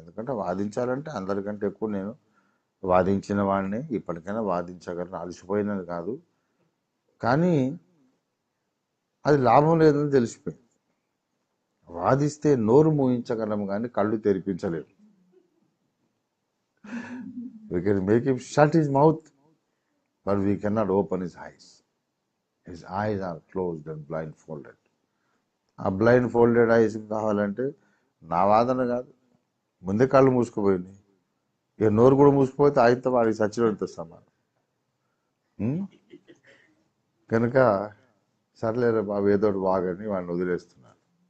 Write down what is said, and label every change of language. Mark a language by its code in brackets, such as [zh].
[te] ఎందుకంటే వాదించాలంటే అందరికంటే ఎక్కువ నేను వాదించిన వాడిని, ఇప్పటికైనా వాదించగలను, అలసిపోయినది కాదు. కానీ అది లాభం లేదని తెలిసిపోయింది. వాదిస్తే నోరు మూయించగలము కానీ కళ్ళు తెరిపించలేము. [en] We can make him shut his mouth, but we cannot open his eyes. His eyes are closed and blindfolded. [te] ఆ [en] blindfolded eyes [te] కావాలంటే నా వాదన కాదు, ముందే కళ్ళు మూసుకుపోయింది. ఇక నోరు కూడా మూసుకుపోతే ఆయనతో వాడికి చచ్చినట్టు సమానం. కనుక సర్లేరా బాబు ఏదోటి వాగని వాడిని వదిలేస్తున్నారు.